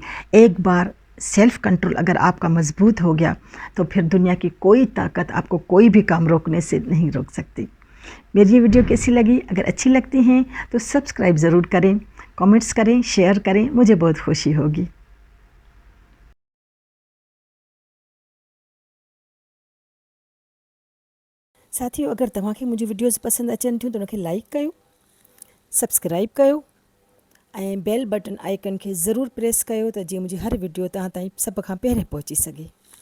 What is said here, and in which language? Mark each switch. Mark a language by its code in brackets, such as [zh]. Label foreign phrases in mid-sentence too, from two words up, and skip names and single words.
[ur] ایک بار سیلف کنٹرول اگر آپ کا مضبوط ہو گیا تو پھر دنیا کی کوئی طاقت آپ کو کوئی بھی کام روکنے سے نہیں روک سکتی. میری یہ ویڈیو کیسی لگی؟ اگر اچھی لگتی ہیں تو سبسکرائب ضرور کریں, کامنٹس کریں, شیئر کریں, مجھے بہت خوشی ہوگی. ساتھیو اگر [sd] तव्हांखे मुंहिंजी वीडियोज़ पसंदि अचनि थियूं त उनखे लाइक कयो, सब्सक्राइब कयो ऐं बेल बटन आइकन खे ज़रूरु प्रेस कयो त जीअं मुंहिंजी हर वीडियो तव्हां ताईं सभ खां पहिरियों पहुची सघे.